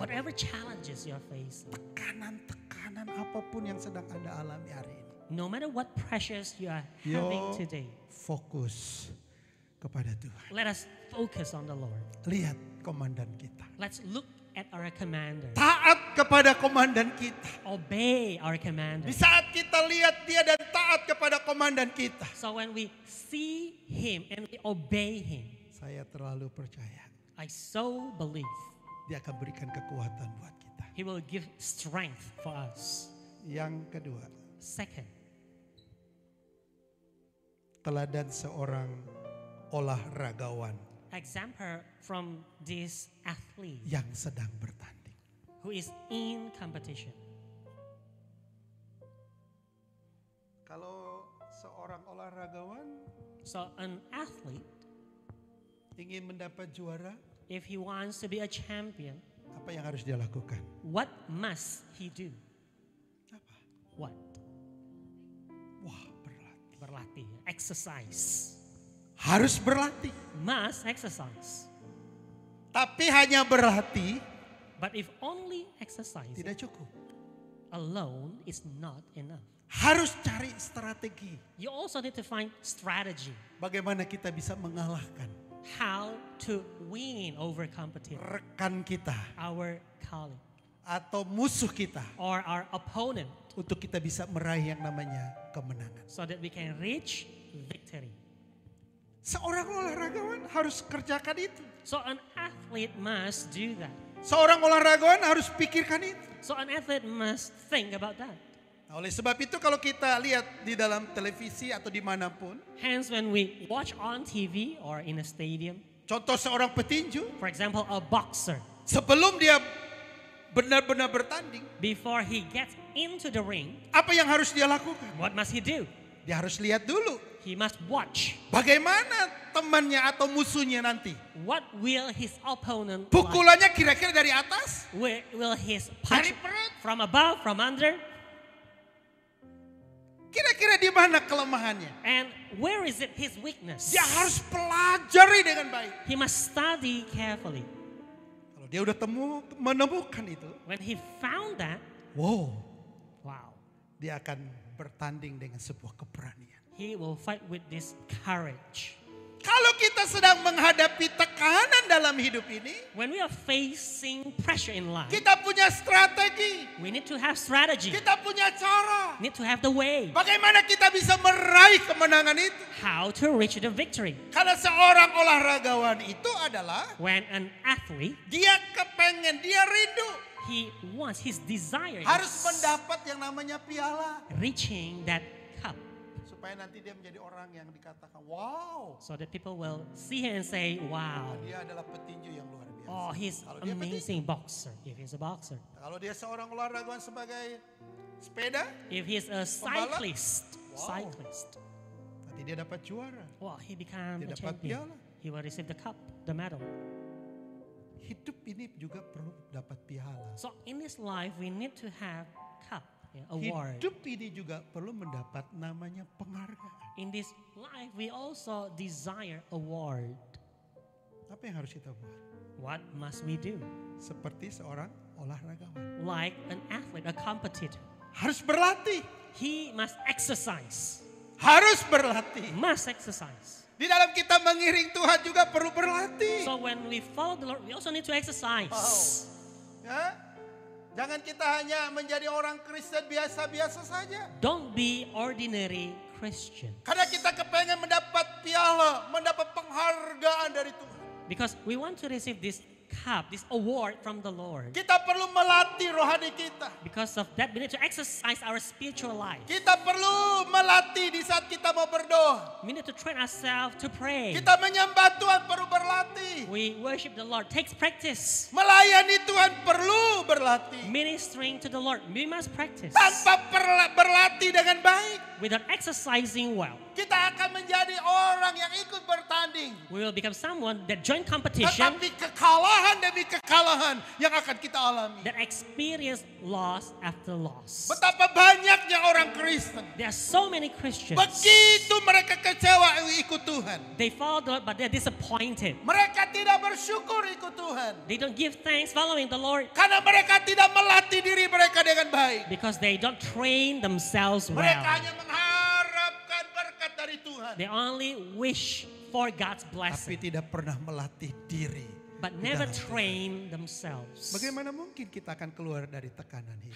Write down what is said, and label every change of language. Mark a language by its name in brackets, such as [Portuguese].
[English] Whatever challenges you're facing, [Indonesian] tekanan apapun yang sedang Anda alami hari ini, [English] no matter what pressures you are having yo today, [Indonesian] fokus kepada Tuhan. [English] let us focus on the Lord. [Indonesian] Lihat komandan kita. [English] Let's look at our commander. [Indonesian] Taat kepada komandan kita. [English] Obey our commander. [Indonesian] Di saat kita lihat dia dan taat kepada komandan kita, [English] So when we see him and we obey him, [Indonesian] saya terlalu percaya [English] I so believe [Indonesian] dia akan berikan kekuatan buat kita. [English] he will give strength for us. [Indonesian] Yang kedua, [English] Second, [Indonesian] teladan seorang olahragawan [English] example from this athlete [Indonesian] yang sedang bertanding. [English] who is in competition. [Indonesian] Kalau seorang olahragawan [English] So an athlete, [Indonesian] ingin mendapat juara, [English] if he wants to be a champion, [Indonesian] apa yang harus dia lakukan? [English] what must he do? [Indonesian] Apa? [English] What? [Indonesian] Wah, berlatih. Berlatih, [English] exercise. [Indonesian] Harus berlatih. [English] Must exercise. [Indonesian] Tapi hanya berlatih [English] But if only exercise, [Indonesian] tidak cukup. [English] alone is not enough. [Indonesian] Harus cari strategi. [English] You also need to find strategy. [Indonesian] Bagaimana kita bisa mengalahkan [English] How to win over competition. [Indonesian] rekan kita [English] Our colleague [Indonesian] atau musuh kita [English] or our opponent [Indonesian] untuk kita bisa meraih yang namanya kemenangan. [English] so that we can reach victory. [Indonesian] Seorang olahragawan harus kerjakan itu. [English] So an athlete must do that. [Indonesian] Seorang olahragawan harus pikirkan itu. [English] So an athlete must think about that. [Indonesian] Nah, oleh sebab itu kalau kita lihat di dalam televisi atau dimanapun, [English] Hence, when we watch on TV or in a stadium, [Indonesian] contoh seorang petinju, [English] for example, a boxer, [Indonesian] sebelum dia benar-benar bertanding, [English] before he gets into the ring, [Indonesian] apa yang harus dia lakukan? [English] what must he do? [Indonesian] Dia harus lihat dulu [English] He must watch. [Indonesian] bagaimana temannya atau musuhnya nanti. [English] What will his opponent like? [Indonesian] Pukulannya kira-kira dari atas, [English] Will his [Indonesian] dari [English] punch [Indonesian] perut, [English] from above, from under? [Indonesian] kira-kira di mana kelemahannya. [English] And where is it his weakness? [Indonesian] Dia harus pelajari dengan baik. [English] He must study carefully. [Indonesian] Kalau dia udah menemukan itu, [English] When he found that, wow, wow, [Indonesian] dia akan bertanding dengan sebuah keberanian. [English] he will fight with this courage. [Indonesian] Kalau kita sedang menghadapi tekanan dalam hidup ini, [English] When we are facing pressure in life, [Indonesian] kita punya strategi, [English] we need to have strategy. [Indonesian] kita punya cara. [English] Need to have the way. [Indonesian] Bagaimana kita bisa meraih kemenangan itu? [English] How to reach the victory. [Indonesian] Karena seorang olahragawan itu adalah [English] When an athlete, [Indonesian] dia kepengen, dia rindu [English] he wants, his desire [Indonesian] harus [English] is [Indonesian] mendapat yang namanya piala. [English] reaching that cup. [Indonesian] Supaya nanti dia menjadi orang yang dikatakan, wow, [English] So that people will see him and say, wow, [Indonesian] dia adalah petinju yang luar biasa. [English] oh, he's [Indonesian] Kalau dia [English] amazing boxer. If he's a boxer. [Indonesian] Kalau dia seorang olahragawan sebagai sepeda, [English] If he's a [Indonesian] Pembalap? [English] cyclist, Wow. cyclist, [Indonesian] nanti dia dapat juara. [English] well, he become [Indonesian] Dia [English] a [Indonesian] dapat [English] champion. [Indonesian] piala. [English] He will receive the cup, the medal. [Indonesian] Hidup ini juga perlu dapat piala. [English] So in this life, we need to have cup, award. [Indonesian] Hidup ini juga perlu mendapat namanya penghargaan. [English] In this life, we also desire award. [Indonesian] Apa yang harus kita buat? [English] What must we do? [Indonesian] Seperti seorang olahragawan. [English] Like an athlete, a competitor, [Indonesian] Harus berlatih. [English] he must exercise. [Indonesian] Harus berlatih. [English] Must exercise. [Indonesian] Di dalam kita mengiring Tuhan juga perlu berlatih. [English] So when we follow the Lord, we also need to exercise. [Indonesian] Ya? Jangan kita hanya menjadi orang Kristen biasa-biasa saja. [English] Don't be ordinary Christian. [Indonesian] Karena kita kepengen mendapat piala, mendapat penghargaan dari Tuhan. [English] Because we want to receive this cup, this award from the Lord. [Indonesian] Kita perlu melatih rohani kita. [English] Because of that, we need to exercise our spiritual life. [Indonesian] Kita perlu melatih di saat kita mau berdoa. [English] We need to train ourselves to pray. [Indonesian] Kita menyembah Tuhan perlu berlatih. [English] We worship the Lord. Takes practice. [Indonesian] Melayani Tuhan perlu berlatih. [English] Ministering to the Lord, we must practice. [Indonesian] Tanpa berlatih dengan baik, [English] Without exercising well, [Indonesian] kita akan menjadi orang yang ikut bertanding. [English] we will become someone that join competition, [Indonesian] Tetapi kekalahan demi kekalahan yang akan kita alami. [English] that experience loss after loss. [Indonesian] Betapa banyaknya orang Kristen. [English] There are so many Christians. [Indonesian] Begitu mereka kecewa ikut Tuhan. [English] They follow the Lord, but they're disappointed. [Indonesian] Mereka tidak bersyukur ikut Tuhan. [English] They don't give thanks following the Lord [Indonesian] Karena mereka tidak melatih diri mereka dengan baik. [English] because they don't train themselves [Indonesian] Mereka [English] well. [Indonesian] hanya mengharapkan berkat dari Tuhan. [English] They only wish for God's [Indonesian] Tapi [English] blessing, [Indonesian] tidak pernah melatih diri. [English] but [Indonesian] di [English] never [Indonesian] dalam Tuhan. [English] train themselves. [Indonesian] Bagaimana mungkin kita akan keluar dari tekanan hidup?